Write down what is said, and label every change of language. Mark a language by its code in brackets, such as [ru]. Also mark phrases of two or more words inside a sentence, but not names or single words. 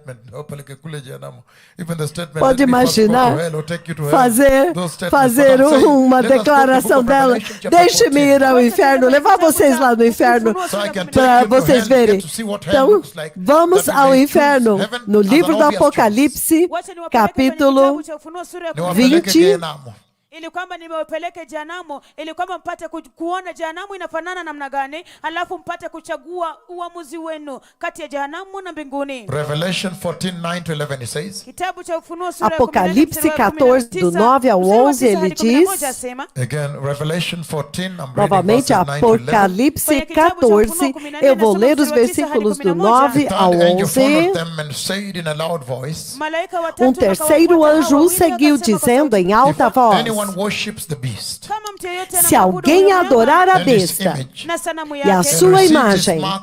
[pt] Pode imaginar fazer uma declaração dela. Deixe-me ir ao inferno, levar vocês lá no inferno para vocês verem. Então, vamos ao inferno. No livro do Apocalipse, capítulo 20. [sw] ili kwamba nimewapeleke jehanamu, ili kwamba mpate kuona jehanamu inafanana namna gani, alafu mpate kuchagua uamuzi wenu kati ya jehanamu na mbinguni. [en] Revelation 14:9-11 it says. [sw] Kitabu cha Ufunuo sura ya 14 [pt] Apocalipse 14 do 9 ao 11 ele diz. [en] Again, Revelation 14, I'm reading [pt] Novamente, [en] verses 9 to 11. [pt] Apocalipse 14, eu vou ler os versículos do 9 ao 11. Um terceiro anjo seguiu dizendo em alta voz: se alguém adorar a besta e a sua imagem